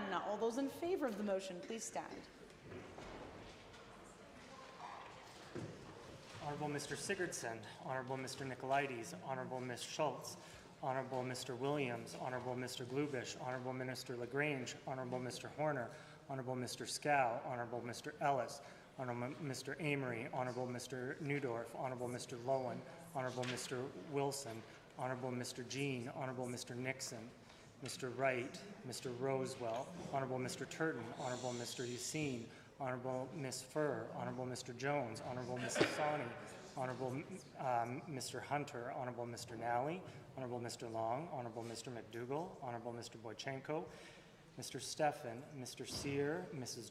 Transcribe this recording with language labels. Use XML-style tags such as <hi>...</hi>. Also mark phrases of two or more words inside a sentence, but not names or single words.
<en>All those in favour of the motion, please stand. Honourable Mr. Sigurdsson, Honourable Mr. Nicolaides, Honourable Ms. Schultz, Honourable Mr. Williams, Honourable Mr. Glubish, Honourable Minister LaGrange, Honourable Mr. Horner, Honourable Mr. Scow, Honourable Mr. Ellis, Honourable Mr. Amory, Honourable Mr. Newdorf, Honourable Mr. Lowen, Honourable Mr. Wilson, Honourable Mr. Jean, Honourable Mr. Nixon, Mr. Wright, Mr. Rosewell, Honourable Mr. Turton, Honourable Mr. Yassine, Honorable Ms. Furr, Honorable Mr. Jones, Honorable Ms. Hassani, Honorable Mr. Hunter, Honorable Mr. Nally, Honorable Mr. Long, Honorable Mr. McDougall, Honorable Mr. Boychenko, Mr. Stefan, Mr. Sear, Mrs.</en>